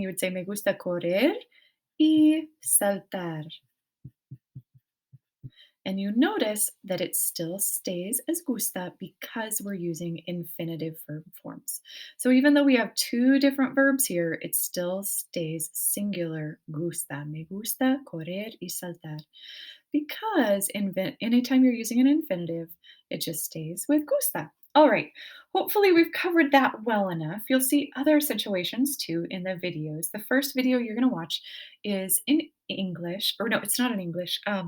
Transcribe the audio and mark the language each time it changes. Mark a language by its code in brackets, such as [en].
[en] You would say, me gusta correr y saltar. And you notice that it still stays as gusta because we're using infinitive verb forms. So even though we have two different verbs here, it still stays singular gusta. [es] Me gusta correr y saltar. [en] Because anytime you're using an infinitive, it just stays with gusta. All right, hopefully we've covered that well enough. You'll see other situations too in the videos. The first video you're going to watch is in English, or no, it's not in English.